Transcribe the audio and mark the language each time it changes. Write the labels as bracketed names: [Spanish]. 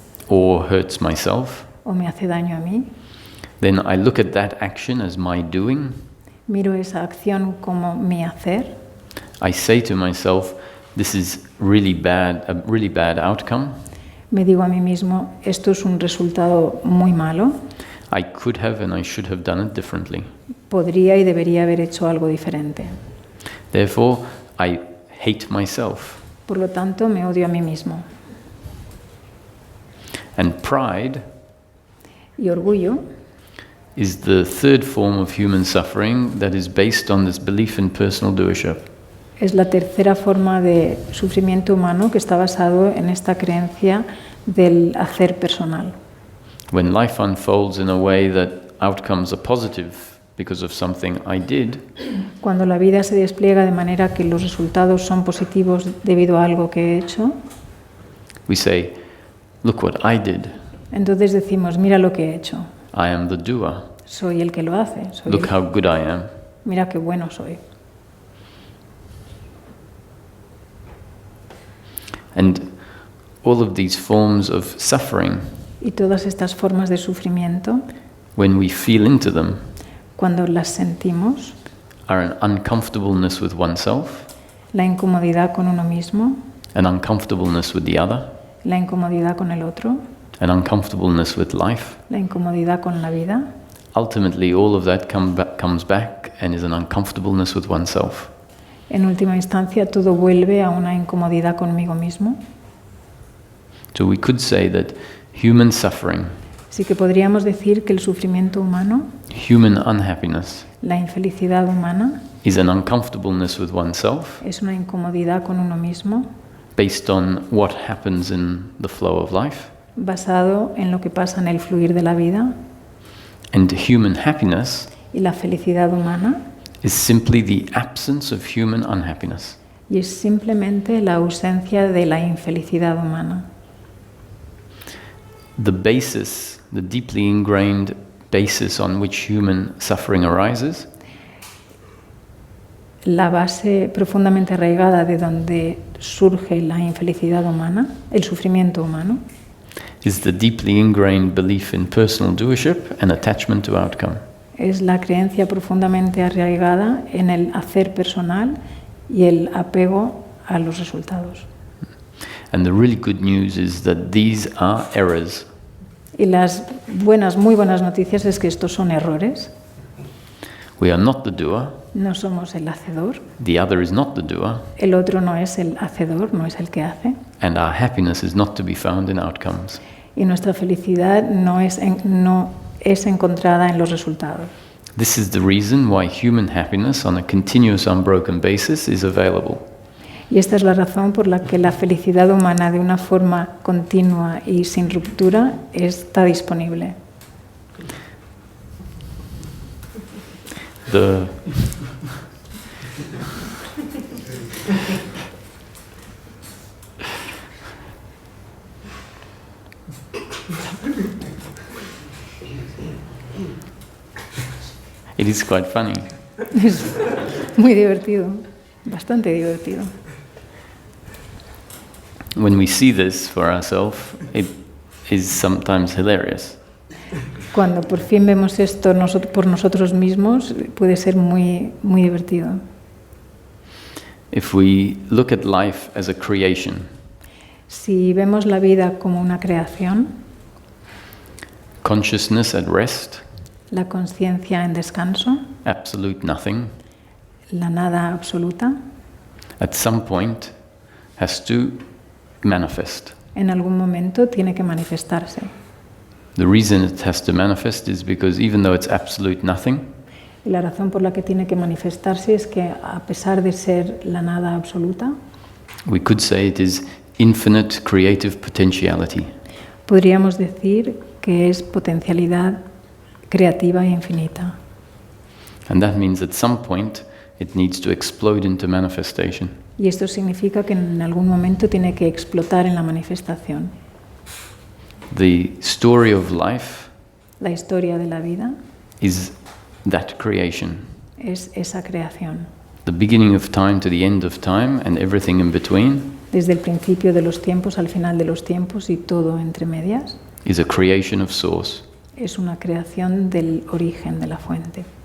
[English] or hurts myself, [Spanish] o me hace daño a mí, [English] then I look at that action as my doing. [Spanish] miro esa acción como mi hacer. [English] I say to myself, this is really bad, a really bad outcome. [Spanish] Me digo a mí mismo, esto es un resultado muy malo. [English] I could have and I should have done it differently. [Spanish] Podría y debería haber hecho algo diferente. [English] Therefore, I hate myself. [Spanish] Por lo tanto, me odio a mí mismo. [English] And pride [Spanish] Y orgullo [English] is the third form of human suffering that is based on this belief in personal doership. [Spanish] es la tercera forma de sufrimiento humano que está basado en esta creencia del hacer personal. [English] When life unfolds in a way that outcomes are positive because of something I did, [Spanish] Cuando la vida se despliega de manera que los resultados son positivos debido a algo que he hecho, [English] we say, look what I did. [Spanish] entonces decimos, mira lo que he hecho. [English] I am the doer. [Spanish] Soy el que lo hace. [English] Look how good I am. [Spanish] Mira qué bueno soy. [English] And all of these forms of suffering, [Spanish] Y todas estas formas de sufrimiento, [English] when we feel into them, [Spanish] cuando las sentimos, [English] are an uncomfortableness with oneself, [Spanish] la incomodidad con uno mismo, [English] an uncomfortableness with the other, [Spanish] la incomodidad con el otro, [English] an uncomfortableness with life. [Spanish] la incomodidad con la vida, [English] Ultimately, all of that comes back and is an uncomfortableness with oneself. [Spanish] en última instancia todo vuelve a una incomodidad conmigo mismo. [English] So we could say that human suffering, [Spanish] Así que podríamos decir que el sufrimiento humano, [English] human unhappiness, [Spanish] la infelicidad humana, [English] is an uncomfortableness with oneself [Spanish] es una incomodidad con uno mismo, [English] based on what happens in the flow of life. [Spanish] basado en lo que pasa en el fluir de la vida, [English] And human happiness [Spanish] y la felicidad humana, [English] is simply the absence of human unhappiness. [Spanish] y es simplemente la ausencia de la infelicidad humana. [English] The basis, the deeply ingrained basis on which human suffering arises, [Spanish] La base profundamente arraigada de donde surge la infelicidad humana, el sufrimiento humano, [English] is the deeply ingrained belief in personal doership and attachment to outcome. [Spanish] es la creencia profundamente arraigada en el hacer personal y el apego a los resultados. [English] And the really good news is that these are errors. [Spanish] Y las buenas, muy buenas noticias es que estos son errores. [English] We are not the doer, [Spanish] No somos el hacedor. [English] the other is not the doer, [Spanish] El otro no es el hacedor, no es el que hace. [English] and our happiness is not to be found in outcomes. [Spanish] Y nuestra felicidad no es encontrada en los resultados. [English] This is the reason why human happiness on a continuous unbroken basis is available. [Spanish] Y esta es la razón por la que la felicidad humana de una forma continua y sin ruptura está disponible. [English] It is quite funny. [Spanish] Es muy divertido, bastante divertido. [English] When we see this for ourselves, it is sometimes hilarious. [Spanish] Cuando por fin vemos esto por nosotros mismos, puede ser muy, muy divertido. [English] If we look at life as a creation, [Spanish] Si vemos la vida como una creación, [English] consciousness at rest, [Spanish] la conciencia en descanso, [English] absolute nothing, [Spanish] la nada absoluta, [English] at some point has to manifest. [Spanish] en algún momento tiene que manifestarse. [English] The reason it has to manifest is because even though it's absolute nothing, [Spanish] Y la razón por la que tiene que manifestarse es que a pesar de ser la nada absoluta, [English] we could say it is infinite creative potentiality. [Spanish] podríamos decir que es potencialidad creativa e infinita. [English] And that means at some point it needs to explode into manifestation. [Spanish] Y esto significa que en algún momento tiene que explotar en la manifestación. [English] The story of life [Spanish] La historia de la vida [English] is that creation. [Spanish] es esa creación. [English] The beginning of time to the end of time and everything in between [Spanish] Desde el principio de los tiempos al final de los tiempos y todo entre medias [English] is a creation of source. [Spanish] es una creación del origen de la fuente.